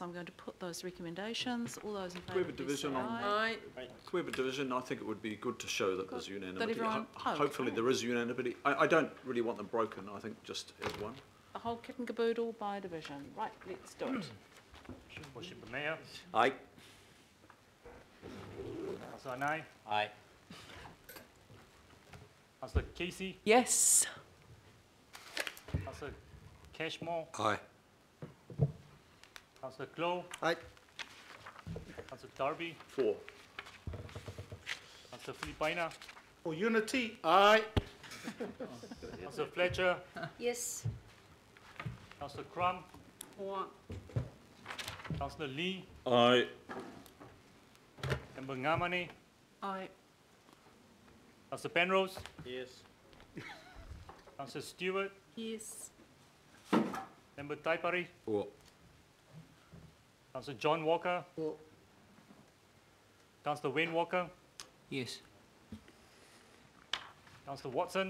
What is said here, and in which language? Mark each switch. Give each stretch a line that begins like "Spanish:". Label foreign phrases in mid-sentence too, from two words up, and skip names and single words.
English: I'm going to put those recommendations. All those in favour. Can we have a division on? Aye. Can we have a division? I think it would be good to show that there's unanimity. Everyone, hopefully there is unanimity. I don't really want them broken. I think just as one. The whole kit and caboodle by division. Right, let's do it. Worship the Mayor. Aye. Councillor Anai. Aye. Councillor Casey. Yes. Councillor Cashmore. Aye. Councillor Clow. Aye. Councillor Darby. 4. Councillor Filipina. For unity, aye. Councillor Fletcher. Yes. Councillor Crum. Councillor Lee. Aye. Member Ngamane. Aye. Councillor Penrose. Yes. Councillor Stewart. Yes. Member Taipari. 4. Councillor John Walker. 4. Councillor Wayne Walker. Yes. Councillor Watson.